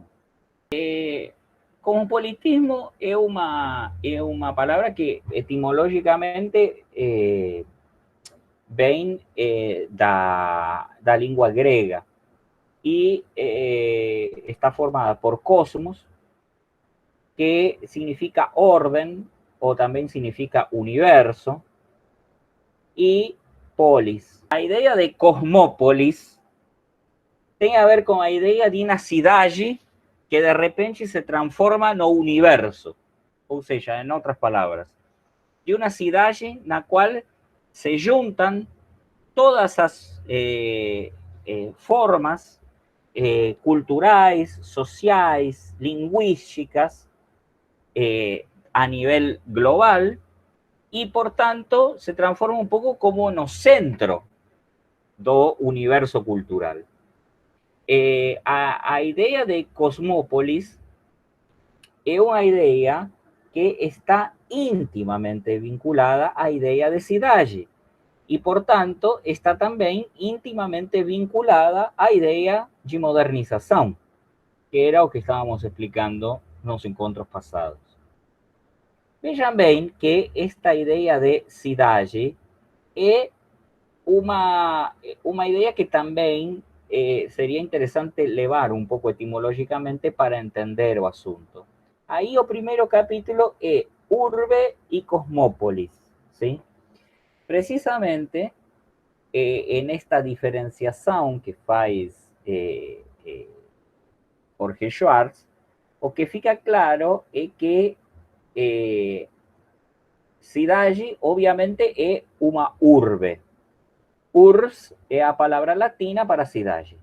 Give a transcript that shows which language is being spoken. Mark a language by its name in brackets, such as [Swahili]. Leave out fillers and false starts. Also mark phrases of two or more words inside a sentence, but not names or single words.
[Portuguese] Cosmopolitismo é uma palavra que etimologicamente vem da língua grega e está formada por cosmos, que significa [Spanish] orden o también significa universo, y polis. [Portuguese] A ideia de cosmópolis tem a ver com a ideia de uma cidade que de repente se transforma no universo, ou seja, em outras palavras, de uma cidade na qual se juntam todas as formas culturais, sociais, [Spanish] lingüísticas a nivel global y por tanto se transforma un poco como [Portuguese] no centro do universo cultural. A idea de cosmópolis é uma ideia que está íntimamente vinculada à ideia de cidade e, portanto, está também intimamente vinculada à ideia de modernização, que era o que estávamos explicando nos encontros passados. Vejam bem que esta ideia de cidade é uma ideia que também seria interessante levar pouco etimologicamente para entender o assunto. Aí o primeiro capítulo é [Spanish] urbe y cosmópolis, ¿sí? Precisamente en esta diferenciación [Portuguese] que faz Jorge Schwartz, o que fica claro é que cidade, obviamente, é uma urbe. Urbs é a palavra latina para cidade.